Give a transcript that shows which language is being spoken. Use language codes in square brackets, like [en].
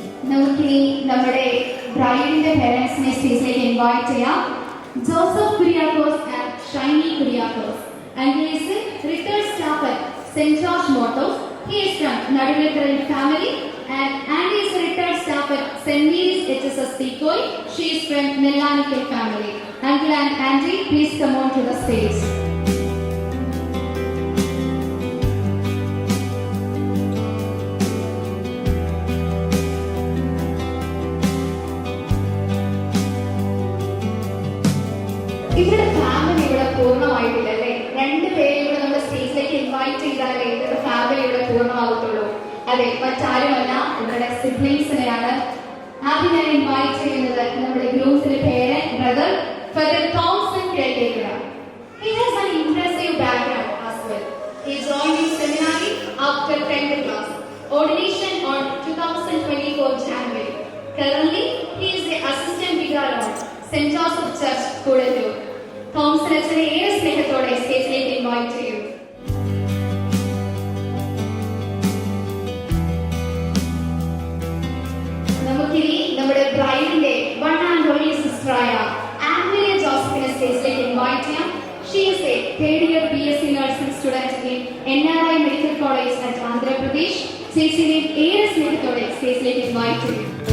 [ml] നമുക്കിനി നമ്മുടെ ബ്രൈഡിന്റെ പേരൻസിനെ സ്റ്റേജിലേക്ക് ഇൻവൈറ്റ് ചെയ്യാം. Joseph Kuriakose and Shiny Kuriakose. [en] And he is a retired staff at St. George Motors. He is from Naduvekkaran family. And Andy is a retired staff at St. Mary's HSS Tikoy. She is from Nellanikal family. Uncle and Andy, please come on to the stage. [ml] ഇവരുടെ family ഇവിടെ പൂർണ്ണമായിട്ടില്ല അല്ലേ? 2 പേരും കൂടെ നമ്മുടെ സ്റ്റേജിലേക്ക് invite ചെയ്താലേ ഇവരുടെ family ഇവിടെ പൂർണ്ണമാകത്തുള്ളൂ. അതെ, മറ്റാരുമല്ല, ഇവരുടെ സിബ്ലിങ്സിനെയാണ്. ആദ്യം ഞാൻ ഇൻവൈറ്റ് ചെയ്യുന്നത് നമ്മുടെ ഗ്രൂപ്പിന്റെ പേര് brother father Thomson കേൾക്കേക്കുക. [en] He has an impressive background as well. He joined in seminary after 10th class. Ordination on 2024 January. Currently, he is the assistant vicar of St. Joseph Church, Kodallur. [ml] Thomson അച്ഛനെ ഏറെ സ്നേഹത്തോടെ സ്റ്റേജിലേക്ക് invite ചെയ്യും. നമുക്കിനി നമ്മുടെ ബ്രൈഡിന്റെ one and only സിസ്റ്ററായ Anglia ജോസഫിനെ സ്റ്റേജിലേക്ക് invite ചെയ്യാം. [en] She is a 3rd-year BSc Nursing student in NRI Medical College at Andhra Pradesh. [ml] ചേച്ചിനെ ഏറെ സ്നേഹത്തോടെ സ്റ്റേജിലേക്ക് ഇൻവൈറ്റ് ചെയ്യും.